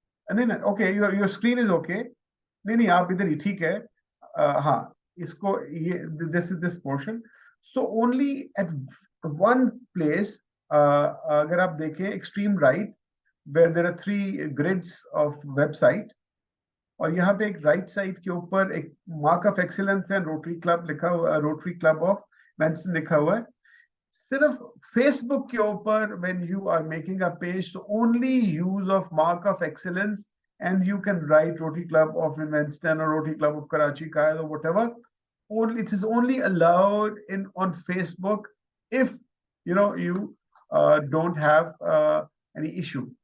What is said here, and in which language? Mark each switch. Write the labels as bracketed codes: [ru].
[hi] नहीं नहीं, [en] okay, your screen is okay. [hi] नहीं आप इधर ही ठीक है. हाँ, इसको ये [en] this is this portion. So only at one place, [hi] अगर आप देखें [en] extreme right, where there are 3 grids of website, [hi] और यहाँ पे एक राइट साइड के ऊपर एक [en] mark of excellence [hi] है, रोटरी क्लब लिखा हुआ, रोटरी क्लब ऑफ मेंशन लिखा हुआ है. सिर्फ फेसबुक के ऊपर [en] when you are making a page, so only use of mark of excellence, and you can write Rotary Club of Winston or Rotary Club of Karachi, or whatever. Only it is only allowed on Facebook if you don't have any issue.